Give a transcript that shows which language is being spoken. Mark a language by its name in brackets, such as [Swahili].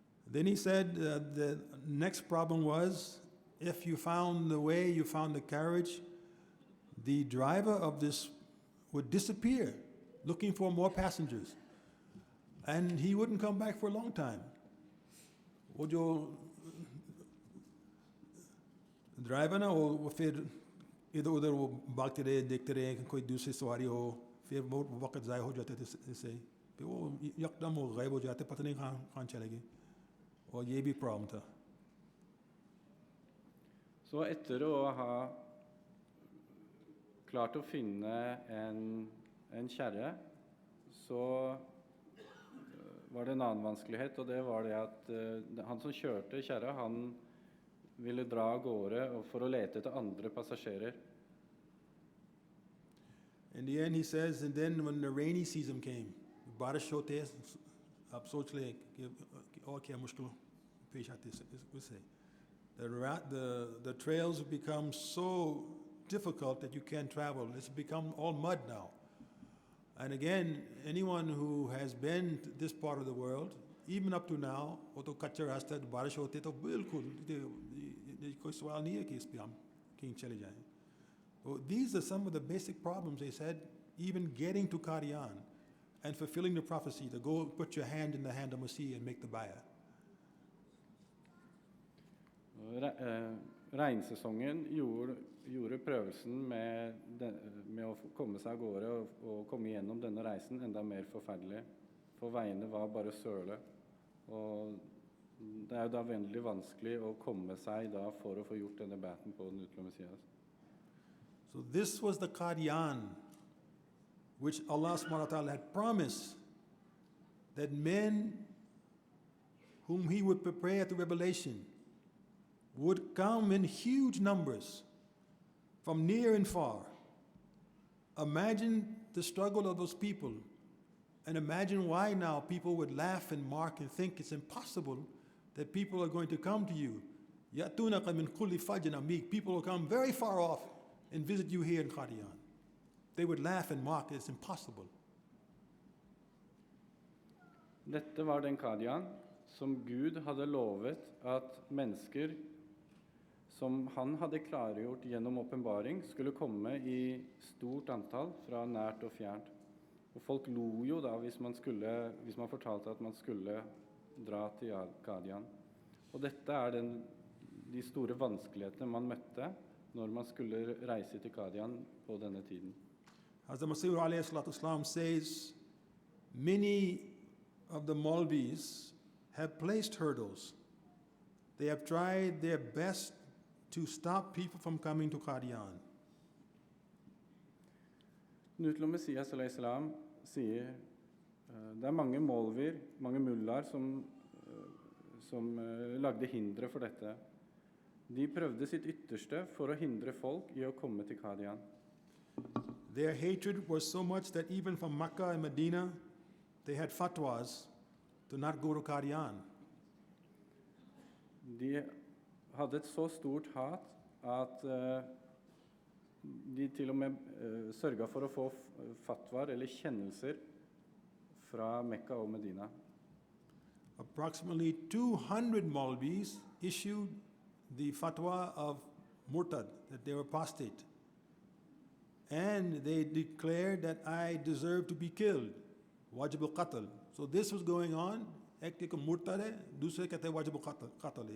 [English] Then he said the next problem was, if you found the way, you found the carriage, the driver of this would disappear, looking for more passengers. And he wouldn't come back for a long time. [Hindi] वो जो driver ना वो फिर इधर उधर वो भागते रहे, देखते रहे कि कोई दूसरी सवारी हो, फिर बहुत वक्त ज़ाया हो जाते थे इससे, फिर वो यकदम वो गायब हो जाते, पता नहीं कहाँ चले गए. Og ये भी problem था. [Norwegian] Så etter å ha klart å finne en kjerre, så var det en annen vanskelighet, og det var det at han som kjørte kjerra, han ville dra av gårde for å lete etter andre passasjerer. [English] In the end he says, and then when the rainy season came, [Hindi] बारिश होते आप सोच ले कि और क्या मुश्किल पेश आती है उससे. [English] The trails have become so difficult that you can't travel. It's become all mud now. And again, anyone who has been to this part of the world, even up to now, [Hindi] वो तो कच्चा रास्ता है, बारिश होती है तो बिल्कुल कोई सवाल नहीं है कि इस पे हम कहीं चले जाएं. [English] So these are some of the basic problems, they said, even getting to Qadian and fulfilling the prophecy to go put your hand in the hand of Messiah and make the bayah. [Norwegian] Regnsesongen gjorde prøvelsen med å komme seg av gårde og komme gjennom denne reisen enda mer forferdelig. For veiene var bare søle. Og det er jo da veldig vanskelig å komme seg da for å få gjort denne baten på den utlå Messias. [English] So this was the Qadian which Allah subhanahu wa ta'ala had promised that men whom he would prepare at the revelation would come in huge numbers from near and far. Imagine the struggle of those people, and imagine why now people would laugh and mock and think it's impossible that people are going to come to you. [Arabic] يَأْتُونَكَ مِنْ كُلِّ فَجٍ عَمِيقٍ. [English] People will come very far off and visit you here in Qadian. They would laugh and mock, it's impossible. [Norwegian] Dette var den Qadian som Gud hadde lovet at mennesker som han hadde klargjort gjennom åpenbaring, skulle komme i stort antall fra nært og fjernt. Og folk lo jo da hvis man fortalte at man skulle dra til Qadian. Og dette er de store vanskelighetene man møtte når man skulle reise til Qadian på denne tiden. [English] As the Masih alayhi salatu wasalam says, many of the Maulvis have placed hurdles. They have tried their best to stop people from coming to Qadian. [Norwegian] Utlo Messias alayhi salam sier det er mange molvir, mange mullar som lagde hindre for dette. De prøvde sitt ytterste for å hindre folk i å komme til Qadian. [English] Their hatred was so much that even from Makkah and Medina, they had fatwas to not go to Qadian. [Norwegian] De hadde et så stort hat at de til og med sørget for å få fatwaer eller kjennelser fra Mekka og Medina. [English] Approximately 200 Maulvis issued the fatwa of murtad, that they were apostate. And they declared that I deserve to be killed, wajib al-qatl. So this was going on. [Hindi] Ek ek murtad hai, dusre kehte hai wajib al-qatl.